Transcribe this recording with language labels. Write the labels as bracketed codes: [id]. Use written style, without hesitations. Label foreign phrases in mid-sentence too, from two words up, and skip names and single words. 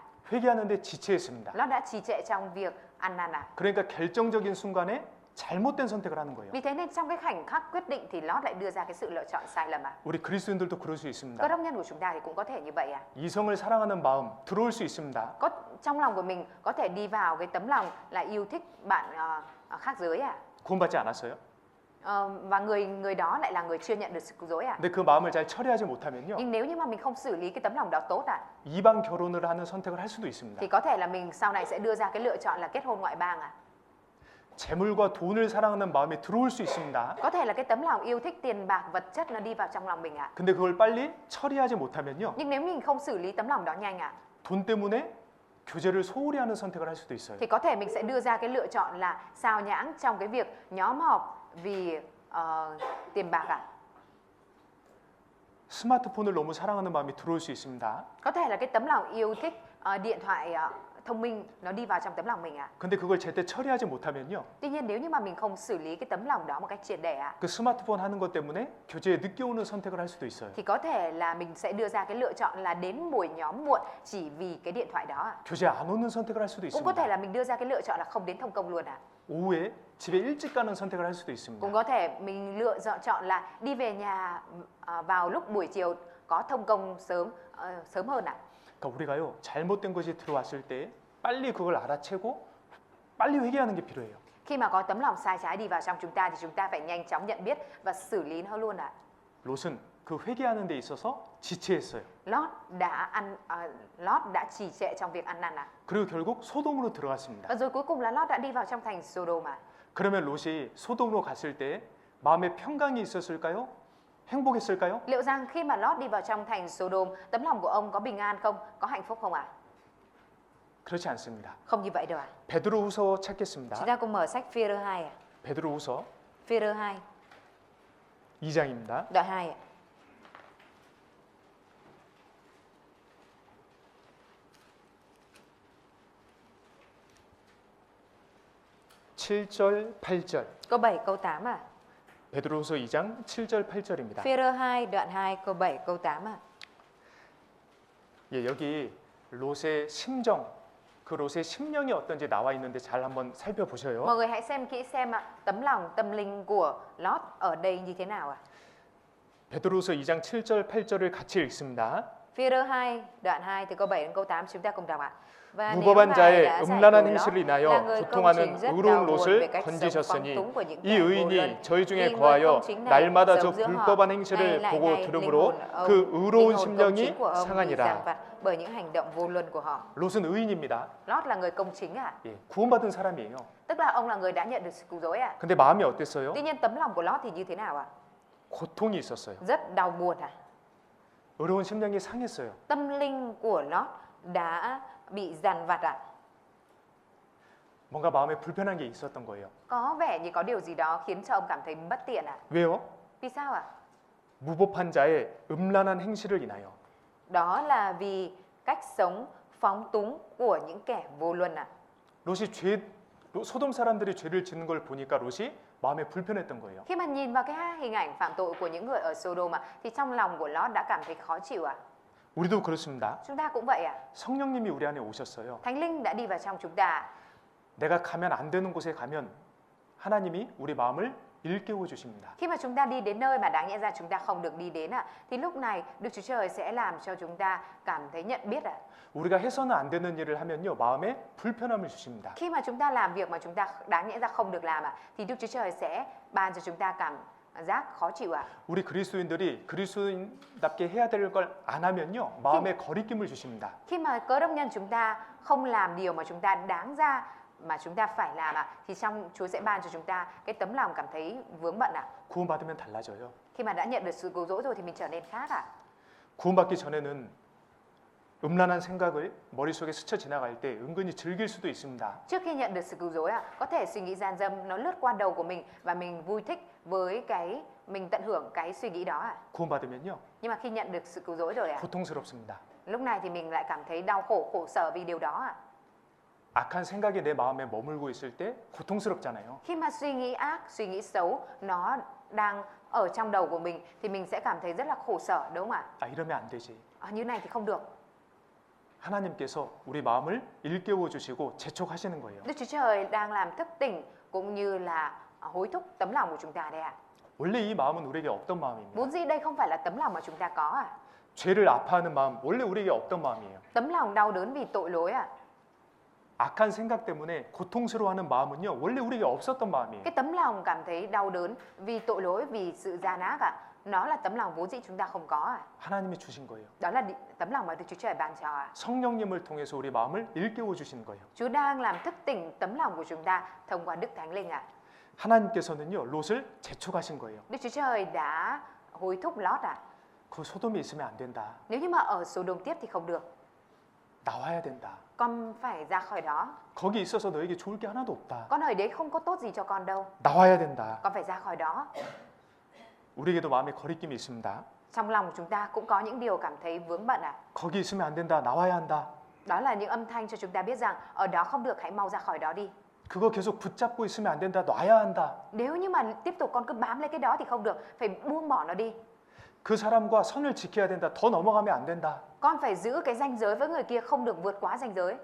[ko] 회개하는데 지체했습니다. [vi] Lot đã trì trệ trong việc ăn năn ạ. [ko] 그러니까 결정적인 순간에 잘못된 선택을 하는 거예요. [vi] Vì thế nên trong cái khoảnh khắc quyết định thì Lot lại đưa ra cái sự lựa chọn sai lầm ạ. [ko] 우리 그리스도인들도 그럴 수 있습니다. [vi] Cơ đốc nhân của chúng ta thì cũng có thể như vậy ạ. [ko] 이성을 사랑하는 마음 들어올 수 있습니다. [vi] Có trong lòng của mình có thể đi vào cái tấm lòng là yêu thích bạn khác giới ạ. [ko] 구원받지 않았어요? [vi] Và người đó lại là người chưa nhận được sự cứu rỗi ạ. [ko] 근데 그 마음을 잘 처리하지 못하면요. [vi] Nhưng nếu như mà mình không xử lý cái tấm lòng đó tốt ạ, [ko] 이방 결혼을 하는 선택을 할 수도 있습니다. [vi] thì có thể là mình sau này sẽ đưa ra cái lựa chọn là kết hôn ngoại bang ạ. [ko] 재물과 돈을 사랑하는 마음이 들어올 수 있습니다. [vi] Có thể là cái tấm lòng yêu thích tiền bạc vật chất nó đi vào trong lòng mình ạ. [ko] 근데 그걸 빨리 처리하지 못하면요. [vi] Nhưng nếu mình không xử lý tấm lòng đó nhanh ạ, [ko] 돈 때문에 교제를 소홀히 하는 선택을 할 수도 있어요. [vi] Thì có thể mình sẽ đưa ra cái lựa chọn là sao nhãng trong cái việc nhóm họp vì tiền bạc ạ. [ko] 스마트폰을 너무 사랑하는 마음이 들어올 수 있습니다. [vi] Có thể là cái tấm lòng yêu thích điện thoại thông minh nó đi vào trong tấm lòng mình ạ. [ko] 근데 그걸 제때 처리하지 못하면요. [vi] Tuy nhiên nếu như mà mình không xử lý cái tấm lòng đó một cách triệt để ạ, [ko] 그 스마트폰 하는 것 때문에 교제에 늦게 오는 선택을 할 수도 있어요. [vi] thì có thể là mình sẽ đưa ra cái lựa chọn là đến buổi nhóm muộn chỉ vì cái điện thoại đó ạ. [ko] 교제 안 오는 선택을 할 수도 [vi] Cũng có thể [ko] 있습니다. [vi] là mình đưa ra cái lựa chọn là không đến thông công luôn ạ. [ko] 오후에 집에 일찍 가는 선택을 할 수도 있습니다. [vi] Cũng có thể mình lựa chọn là đi về nhà vào lúc buổi chiều có thông công sớm hơn ạ. [ko] 그러니까 우리가요 잘못된 것이 들어왔을 때 빨리 그걸 알아채고 빨리 회개하는 게 필요해요. [vi] Khi mà có tấm lòng sai trái đi vào trong chúng ta thì chúng ta phải nhanh chóng nhận biết và xử lý nó luôn ạ. [ko] 롯은 그 회개하는 데 있어서 지체했어요. [vi] Lót đã trì trệ trong việc ăn năn ạ. [ko] 그리고 결국 소돔으로 들어갔습니다. [vi] Và rồi cuối cùng là Lót đã đi vào trong thành Sodom ạ. [ko] 그러면 롯이 소돔으로 갔을 때 마음에 평강이 있었을까요? 행복했을까요? [vi] Liệu rằng khi mà Lót đi vào trong thành Sodom, tấm lòng của ông có bình an không? Có hạnh phúc không ạ? [ko] 그렇지 않습니다. [vi] Không như vậy đâu ạ. [ko] 베드로후서 찾겠습니다. [vi] Chúng ta cùng mở sách Phi-rơ 2 ạ. [ko] 베드로후서 [vi] Phi-rơ 2, [ko] 2장입니다. [vi] đoạn 2 ạ. [ko] (7절) (8절) [vi] Câu 7, câu 8 ạ. [ko] 베드로후서 2장 7절 8절입니다. [vi] Phi-rơ 2, đoạn 2, câu 7, câu 8 ạ. [ko] 예, 여기 롯의 심정, 그 롯의 심령이 어떤지 나와 있는데 잘 한번 살펴보셔요. [vi] Mọi người hãy xem kỹ xem ạ, tấm lòng tâm linh của Lót ở đây như thế nào ạ. [ko] 베드로후서 2장 7절 8절을 같이 읽습니다. [vi] Phi-rơ 2, đoạn 2 từ câu 7 đến câu 8 chúng ta cùng đọc ạ. Và nếu [ko] 무법한 [vi] Ngài [ko] 자의 [vi] đã giải [ko] 음란한 [vi] cứu [ko] 행실을 [vi] Lót là [ko] 인하여 [vi] người công [ko] 고통하는 [vi] chính rất đau [ko] 의로운 [vi] buồn về [ko] 롯을 [vi] cách sống [ko] 건지셨으니 [vi] phóng túng của những [ko] 이 [vi] kẻ vô luân. [ko] 의인이 저희 중에 [vi] Vì người [ko] 거하여 [vi] công chính này [ko] 날마다 저 [vi] sống giữa họ, [ko] 불법한 [vi] nay [ko] 행실을 [vi] lại [ko] 보고 [vi] ngày linh [ko] 들으므로 [vi] hồn ông, [ko] 그 [vi] linh [ko] 의로운 [vi] hồn công [ko] 심령이 [vi] chính của ông bị giàn [ko] 상하니라. [vi] vặt bởi những hành động vô luân của họ. [ko] 롯은 의인입니다. [vi] Lót là người công chính ạ. [ko] 예, 구원받은 사람이에요. [vi] Tức là ông là người đã nhận được sự cứu rỗi ạ. [ko] 근데 마음이 어땠어요? [vi] Tuy nhiên tấm lòng của Lót thì như thế nào ạ? [ko] 고통이 있었어요. [vi] Rất đau buồn ạ. [ko] 의로운 심령이 상했어요. [vi] Tâm linh của Lót đã bị dằn vặt ạ. [ko] 뭔가 마음에 불편한 게 있었던 거예요. [vi] Có vẻ như có điều gì đó khiến cho ông cảm thấy bất tiện ạ. [ko] 왜요? [vi] Vì sao ạ? [ko] 무법한 자의 음란한 행실을 인하여. [vi] Đó là vì cách sống phóng túng của những kẻ vô luân ạ. [ko] 소돔 사람들이 죄를 짓는 걸 보니까 롯이 마음에 불편했던 거예요. [vi] Khi mà nhìn vào cái hình ảnh phạm tội của những người ở Sodom thì trong lòng của Lót đã cảm thấy khó chịu ạ. [ko] 우리도 그렇습니다. [vi] Chúng ta cũng vậy ạ. [ko] 성령님이 우리 안에 오셨어요. [vi] Thánh linh đã đi vào trong chúng ta. [ko] 내가 가면 안 되는 곳에 가면 하나님이 우리 마음을 일깨워 주십니다. [vi] Khi mà chúng ta đi đến nơi mà đáng nhẽ ra chúng ta không được đi đến thì lúc này Đức Chúa Trời sẽ làm cho chúng ta cảm thấy nhận biết ạ. [ko] 우리가 해서는 안 되는 일을 하면요 마음에 불편함을 주십니다. [vi] Khi mà chúng ta làm việc mà chúng ta đáng nhẽ ra không được làm thì Đức Chúa Trời sẽ ban cho chúng ta cảm giác khó chịu ạ. [ko] 우리 그리스도인들이 그리스도인답게 해야 될 걸 안 하면요 마음에 거리낌을 주십니다. [vi] Khi mà cơ đốc nhân chúng ta không làm điều mà chúng ta đáng ra mà chúng ta phải làm thì trong Chúa sẽ ban cho chúng ta cái tấm lòng cảm thấy vướng bận ạ. [ko] 구원받으면 달라져요. [vi] Khi mà đã nhận được sự cứu rỗi rồi thì mình trở nên khác ạ. [ko] 구원받기 전에는 음란한 생각을 머릿속에 스쳐 지나갈 때 은근히 즐길 수도 있습니다. [vi] Trước khi nhận được sự cứu rỗi có thể suy nghĩ gian dâm nó lướt qua đầu của mình và mình vui thích với cái mình tận hưởng cái suy nghĩ đó ạ. [ko] 구원받으면요 [vi] Nhưng mà khi nhận được sự cứu rỗi rồi [ko] 고통스럽습니다. [vi] lúc này thì mình lại cảm thấy đau khổ, khổ sở vì điều đó ạ. [ko] 악한 생각이 내 마음에 머물고 있을 때 고통스럽잖아요. [vi] Khi mà suy nghĩ ác, suy nghĩ xấu nó đang ở trong đầu của mình thì mình sẽ cảm thấy rất là khổ sở, đúng không ạ? [ko] 아 이러면 안 되지. [vi] Như này thì không được. [ko] 하나님께서 우리 마음을 일깨워 주시고 재촉하시는 거예요. [vi] Đức Chúa Trời đang làm thức tỉnh cũng như là hối thúc tấm lòng của chúng ta đây ạ. [ko] 원래 이 마음은 우리에게 없던 마음입니다. [vi] Vốn dĩ đây không phải là tấm lòng mà chúng ta có ạ. [ko] 죄를 아파하는 마음 원래 우리에게 없던 마음이에요. [vi] Tấm lòng đau đớn vì tội lỗi ạ. [ko] 악한 생각 때문에 고통스러워하는 마음은요 원래 우리에게 없었던 마음이에요. [vi] Cái tấm lòng cảm thấy đau đớn vì tội lỗi, vì sự gian ác ạ. Nó là tấm lòng vốn dĩ chúng ta không có ạ. [ko] 하나님이 주신 거예요. [vi] Đó là tấm lòng mà Đức Chúa Trời ban cho ạ. [ko] 성령님을 통해서 우리 마음을 일깨워 주시는 거예요. [vi] Chúa đang làm thức tỉnh tấm lòng của chúng ta thông qua Đức Thánh Linh ạ. [ko] 하나님께서는요 롯을 재촉하신 거예요. [vi] Đức Chúa Trời đã hối thúc Lót ạ. [ko] 그 소돔에 있으면 안 된다. [vi] Nếu như mà ở Sodom tiếp thì không được. [ko] 나와야 된다. [vi] con phải ra khỏi đó. [ko] 거기 있어서 너에게 좋을 게 하나도 없다. [vi] Con ở đấy không có tốt gì cho con đâu. [ko] 나와야 된다. [vi] Con phải ra khỏi đó. [ko] 우리에게도 마음에 거리낌이 있습니다. [vi] Trong lòng của chúng ta cũng có những điều cảm thấy vướng bận à. [ko] 거기 있으면 안 된다. 나와야 한다. [vi] Đó là những âm thanh cho chúng ta biết rằng ở đó không được, hãy mau ra khỏi đó đi. [ko] 그거 계속 붙잡고 있으면 안 된다. 놔야 한다. [vi] Nếu như mà tiếp tục con cứ bám lấy cái đó thì không được, phải buông bỏ nó đi. [ko] 그 사람과 선을 지켜야 된다. 더 넘어가면 안 된다. [vi] Con phải giữ cái ranh giới với người kia, không được vượt quá ranh giới.